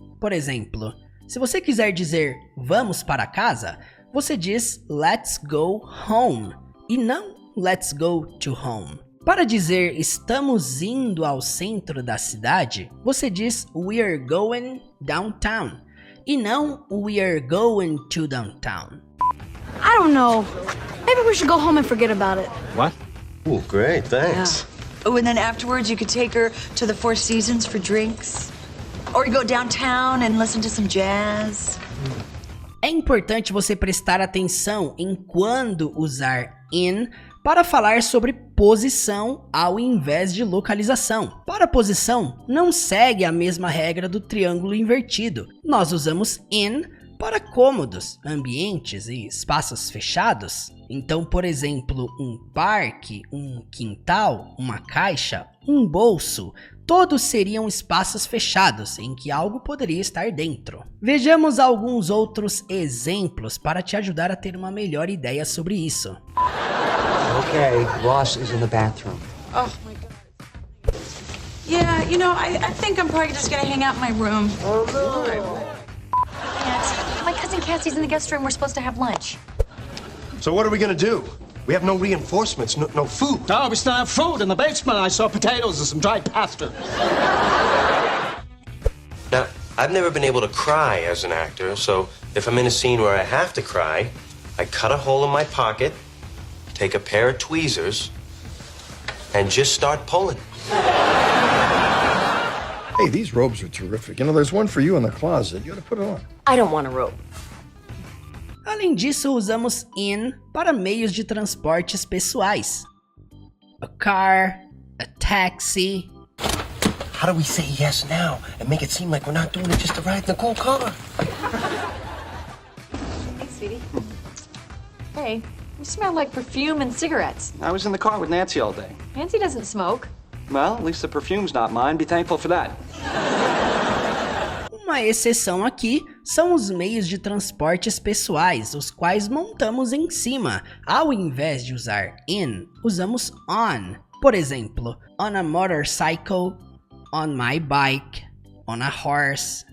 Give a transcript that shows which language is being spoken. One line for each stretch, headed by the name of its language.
Portuguese: Por exemplo, se você quiser dizer vamos para casa, você diz
English: let's go home
Portuguese: e não
English: let's go to home.
Portuguese: Para dizer estamos indo ao centro da cidade, você diz
English: we are going downtown
Portuguese: e não
English: we are going to downtown. I don't know. Maybe we should go home and forget about it. What? Oh, great, thanks. Oh, and then afterwards you could take her to the Four Seasons for drinks. Or you go downtown and listen to some jazz.
Portuguese: É importante você prestar atenção em quando usar in para falar sobre posição ao invés de localização. Para posição, não segue a mesma regra do triângulo invertido. Nós usamos in para cômodos, ambientes e espaços fechados. Então, por exemplo, um parque, um quintal, uma caixa, um bolso, todos seriam espaços fechados em que algo poderia estar dentro. Vejamos alguns outros exemplos para te ajudar a ter uma melhor ideia sobre isso.
English: Okay, Ross is in the bathroom. Oh, my God. Yeah, you know, I think I'm probably just gonna hang out in my room. Oh, no. My cousin Cassie's in the guest room. We're supposed to have lunch. So what are we gonna do? We have no reinforcements, no food. No, we still have food in the basement. I saw potatoes and some dried pasta. Now, I've never been able to cry as an actor, so if I'm in a scene where I have to cry, I cut a hole in my pocket, take a pair of tweezers, and just start pulling. Hey, these robes are terrific. You know, there's one for you in the closet. You ought to put it on. I don't want a robe.
Portuguese: Além disso, usamos in para meios de transportes pessoais.
English: A car, a taxi. How do we say yes now and make it seem like we're not doing it just to ride in the cool car? Hey, sweetie. Hey, you smell like perfume and cigarettes. I was in the car with Nancy all day. Nancy doesn't smoke. Well, at least the perfume's not mine. Be thankful for that.
Portuguese: Uma exceção aqui são os meios de transportes pessoais, os quais montamos em cima. Ao invés de usar in, usamos on. Por exemplo,
English: on a motorcycle, on my bike, on a horse.